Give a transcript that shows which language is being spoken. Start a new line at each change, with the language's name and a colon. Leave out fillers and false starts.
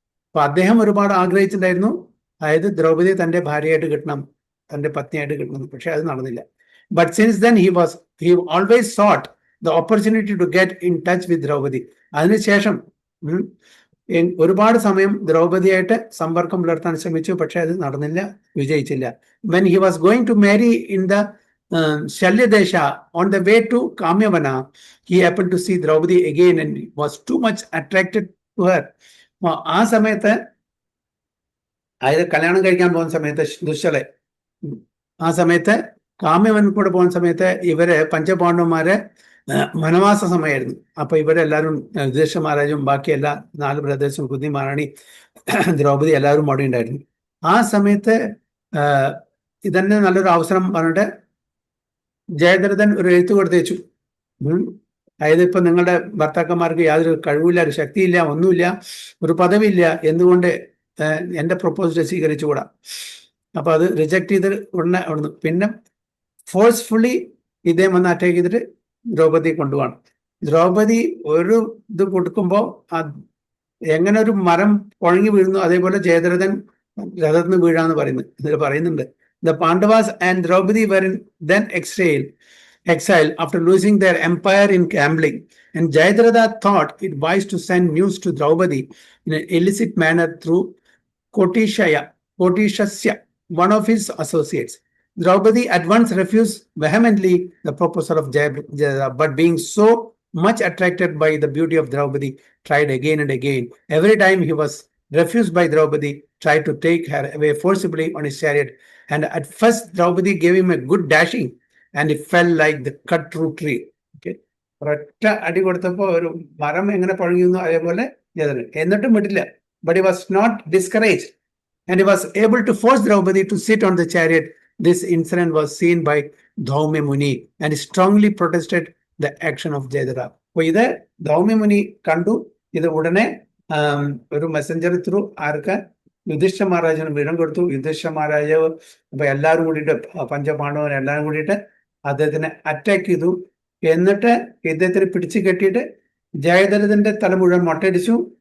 Malayalam: അപ്പൊ അദ്ദേഹം ഒരുപാട് ആഗ്രഹിച്ചിട്ടുണ്ടായിരുന്നു, അതായത് ദ്രൗപദി തന്റെ ഭാര്യയായിട്ട് കിട്ടണം, തന്റെ പത്നിയായിട്ട് കിട്ടണം. പക്ഷെ അത് നടന്നില്ല.
English: But since then he always sought the opportunity to get in touch with Draupadi.
Malayalam: അതിനുശേഷം ഒരുപാട് സമയം ദ്രൗപദിയായിട്ട് സമ്പർക്കം പുലർത്താൻ ശ്രമിച്ചു, പക്ഷെ അത് നടന്നില്ല, വിജയിച്ചില്ല.
English: When he was going to marry in the Shalyadesha, on the way to Kamyavana, he happened to see Draupadi again and was too much attracted to her.
Malayalam: ആ സമയത്ത്, അതായത് കല്യാണം കഴിക്കാൻ പോകുന്ന സമയത്ത് ദുശ്ശല, ആ സമയത്ത് കാമ്യവൻ കൂടെ പോകുന്ന സമയത്ത് ഇവര് പഞ്ചപാണ്ഡവന്മാരെ വനവാസ സമയമായിരുന്നു. അപ്പൊ ഇവരെല്ലാവരും യുധിഷ്ഠിര മഹാരാജും ബാക്കി എല്ലാ 4 ബ്രദേഴ്സും, കുന്തി മഹാറാണി, ദ്രൗപദി എല്ലാവരും അവിടെ ഉണ്ടായിരുന്നു. ആ സമയത്ത് ഇതന്നെ നല്ലൊരു അവസരം പറഞ്ഞിട്ട് ജയദ്രഥൻ ഒരു എഴുത്ത് കൊടുത്തേച്ചു. അതായത് ഇപ്പൊ നിങ്ങളുടെ ഭർത്താക്കന്മാർക്ക് യാതൊരു കഴിവില്ല, ഒരു ശക്തിയില്ല, ഒന്നുമില്ല, ഒരു പദവിയില്ല, എന്തുകൊണ്ട് എന്റെ പ്രൊപ്പോസൽ സ്വീകരിച്ചുകൂടാ? അപ്പൊ അത് റിജക്ട് ചെയ്ത് ഉടനെ അവിടുന്ന് പിന്നെ ഫോഴ്സ്ഫുള്ളി ഇദ്ദേഹം വന്ന് അറ്റാക്ക് ചെയ്തിട്ട് ദ്രൗപദിയെ കൊണ്ടുപോകണം. ദ്രൗപദി ഒരു ഇത് കൊടുക്കുമ്പോ എങ്ങനെ ഒരു മരം പൊഴങ്ങി വീഴുന്നു, അതേപോലെ ജയദ്രഥൻ രഥത്തിന് വീഴാന്ന് ഇതിൽ പറയുന്നുണ്ട്.
English: The Pandavas and Draupadi were then exiled exile after losing their empire in gambling. And Jayadratha thought it wise to send news to Draupadi in an illicit manner through Kotishasya, one of his associates. Draupadi at once refused vehemently the proposal of Jayadratha, but being so much attracted by the beauty of Draupadi, tried again and again. Every time he was refused by Draupadi, tried to take her away forcibly on his chariot. And at first, Draupadi gave him a good dashing, and he fell like the cut through tree. Okay.
Malayalam: ഒരൊറ്റ അടി കൊടുത്തപ്പോ ഒരു മരം എങ്ങനെ പഴങ്ങുന്നു അതേപോലെ എന്നിട്ടും വിട്ടില്ല.
English: But he was not discouraged, and he was able to force Draupadi to sit on the chariot. This incident was seen by Dhaumya Muni, and he strongly protested the action of Jayadratha.
Malayalam: അപ്പൊ ഇത് ധൗമ്യ മുനി കണ്ടു. ഇത് ഉടനെ ഒരു
English: messenger through
Malayalam: ആർക്ക് യുധിഷ്ഠ മഹാരാജന് വിവരം കൊടുത്തു. യുധിഷ്ഠ മഹാരാജാവ് അപ്പൊ എല്ലാവരും കൂടിയിട്ട് പഞ്ചപാണ്ഡവൻ എല്ലാവരും കൂടിയിട്ട് അദ്ദേഹത്തിനെ അറ്റാക്ക് ചെയ്തു. എന്നിട്ട് ഇദ്ദേഹത്തിന് പിടിച്ചു കെട്ടിയിട്ട് ജയദ്രഥന്റെ തല മുഴുവൻ മൊട്ടയടിച്ചു.